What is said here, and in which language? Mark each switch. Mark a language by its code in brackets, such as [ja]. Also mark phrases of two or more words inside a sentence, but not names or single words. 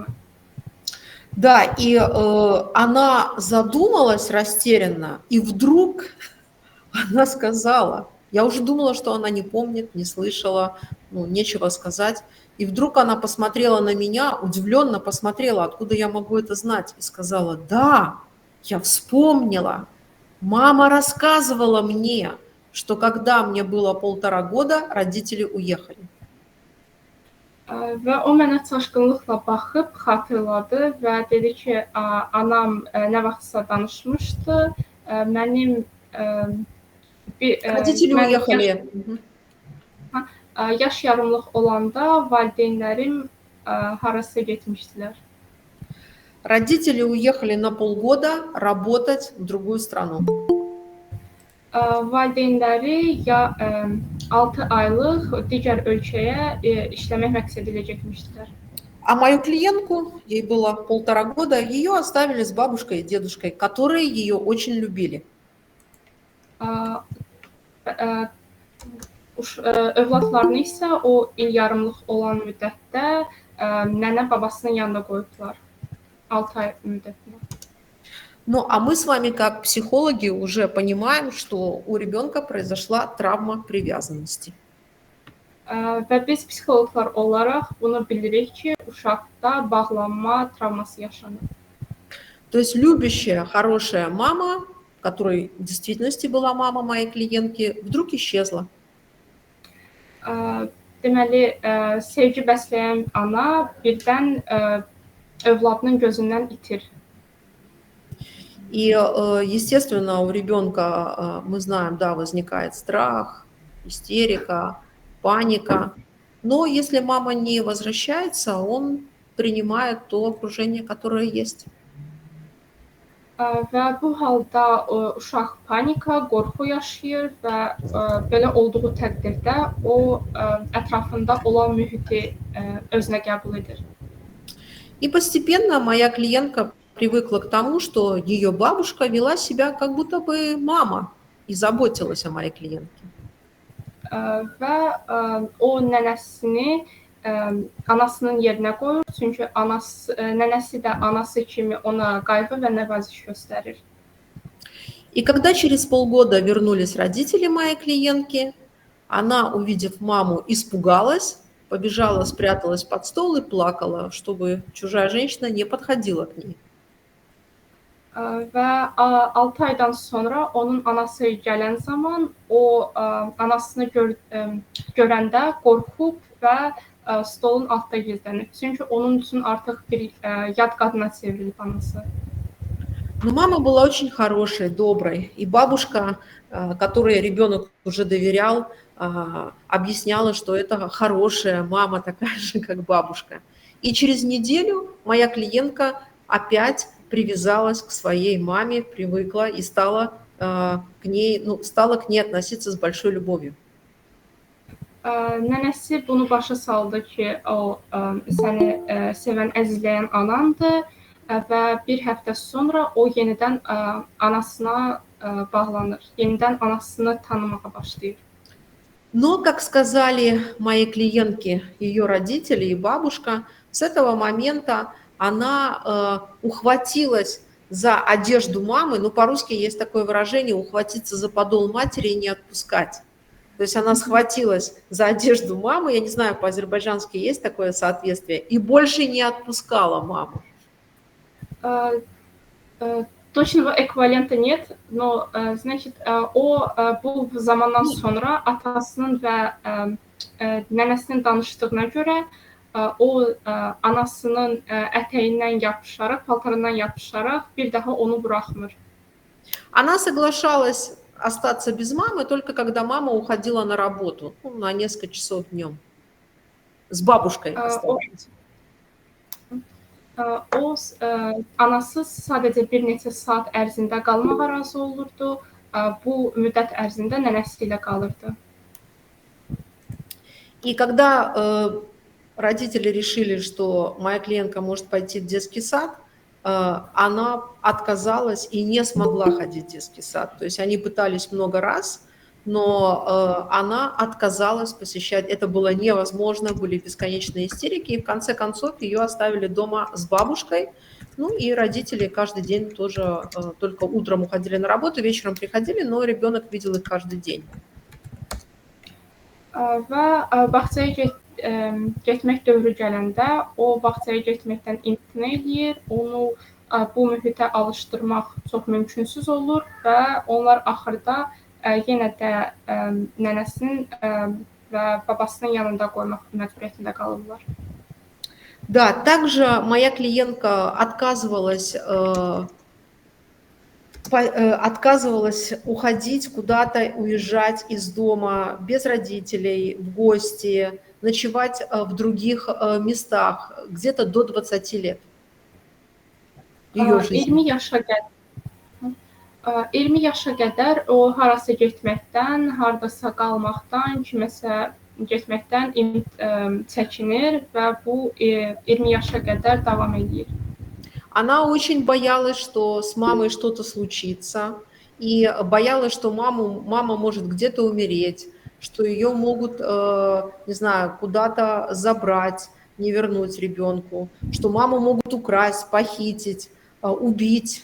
[ru] Да, и она задумалась растерянно, и вдруг она сказала, я уже думала, что она не помнит, не слышала, нечего сказать. И вдруг она посмотрела на меня, удивленно посмотрела, откуда я могу это знать, и сказала, да, я вспомнила. Мама рассказывала мне, что когда мне было 1,5 года, родители уехали. [az] Və o mənə çaşqınlıqla baxıb xatırladı və dedi ki, anam nə vaxtsa danışmışdı, mənim [ru] Родители уехали. [az] Yaş yarımlıq olanda valideynlərim harasa getmişdilər. [ru] Родители уехали на полгода работать в другую страну. [az] Valideynləri 6 aylıq digər ölkəyə işləmək məqsədi ilə getmişdilər. [ru] А мою клиентку, ей было 1,5 года, ее оставили с бабушкой и дедушкой, которые ее очень любили. [az] Övladlarını isə o il yarımlıq olan müddətdə nənə babasının yanında qoyublar. 6 ay müddətində. [ru] Ну, а мы с вами, как психологи, уже понимаем, что у ребенка произошла травма привязанности. [az] Və biz psixoloqlar olaraq bunu bilirik ki, uşaqda bağlanma travması yaşanır. [ru] То есть любящая, хорошая мама, которой в действительности была мама моей клиентки, вдруг исчезла. [az] Deməli, sevgi bəsləyən ana birdən övladının gözündən itir. [ru] И, естественно, у ребенка, мы знаем, да, возникает страх, истерика, паника. Но если мама не возвращается, он принимает то окружение, которое есть. [az] Və bu halda uşaq panika, qorxu yaşayır və belə olduğu təqdirdə o ətrafında olan mühiti özünə qəbul edir. [ru] И постепенно моя клиентка привыкла к тому, что ее бабушка вела себя как будто бы мама и заботилась о моей клиентке. [az] Və o nənəsini anasının yerinə qoyur, çünki nənəsi də anası kimi ona qayğı və nəvaziş göstərir. [ru] И когда через полгода вернулись родители моей клиентки, она, увидев маму, испугалась, побежала, спряталась под стол и плакала, чтобы чужая женщина не подходила к ней. [az] Və 6 aydan sonra onun anası gələn zaman o anasını görəndə qorxub və stolun altında gizlənib. Çünki onun üçün artıq bir yad qadına çevrilib anası. [ru] Но мама была очень хорошей, доброй. И бабушка, которой ребенок уже доверял, объясняла, что это хорошая мама, такая же, как бабушка. И через неделю моя клиентка опять привязалась к своей маме, привыкла и стала к ней относиться с большой любовью. [az] Nənəsi bunu başa saldı ki, o səni sevən, əzizləyən anandır və bir həftə sonra o yenidən anasına bağlanır. Yenidən anasını tanımağa başlayır. [ru] Но, как сказали мои клиентки, ее родители и бабушка, с этого момента она ухватилась за одежду мамы, ну, по-русски есть такое выражение «ухватиться за подол матери и не отпускать». То есть она схватилась за одежду мамы, я не знаю, по-азербайджански есть такое соответствие, и больше не отпускала маму. Точного ekvivalenta нет, но, значит, [az] o bu zamandan sonra atasının və nənəsinin danışdığına görə o anasının ətəyindən yapışaraq, paltarından yapışaraq bir daha onu buraxmır. [ru] Она соглашалась остаться без мамы только когда мама уходила на работу, ну, на несколько часов днем. С бабушкой оставалась. [az] O anası sadəcə bir neçə saat ərzində qalmağa razı olurdu. Bu müddət ərzində nənəsi ilə qalırdı. [ru] И когда родители решили, что моя клиентка может пойти в детский сад, она отказалась и не смогла ходить в детский сад. То есть они пытались много раз, но она отказалась посещать. Это было невозможно, были бесконечные истерики. И в конце концов ее оставили дома с бабушкой. Ну и родители каждый день тоже только утром уходили на работу, вечером приходили, но ребенок видел их каждый день. [az] Və bağçaya getmək dövrü gələndə o bağçaya getməkdən imtina edir. Onu bu mühitə alışdırmaq çox mümkünsüz olur və onlar axırda yenə də nənəsinin və babasının yanında qoymaq məcburiyyətində qalırlar. [ru] Да, также моя клиентка отказывалась уходить куда-то, уезжать из дома без родителей, в гости, ночевать в других местах, где-то до 20 лет ее жизни. [az] 20 yaşa qədər o harasa getməkdən, hardasa qalmaqdan, kiməsə getməkdən çəkinir və bu 20 yaşa qədər davam edir. [ru] Она очень боялась, что с мамой что-то случится, и боялась, что мама может где-то умереть, что ее могут, не знаю, куда-то забрать, не вернуть ребенку, что маму могут украсть, похитить, убить.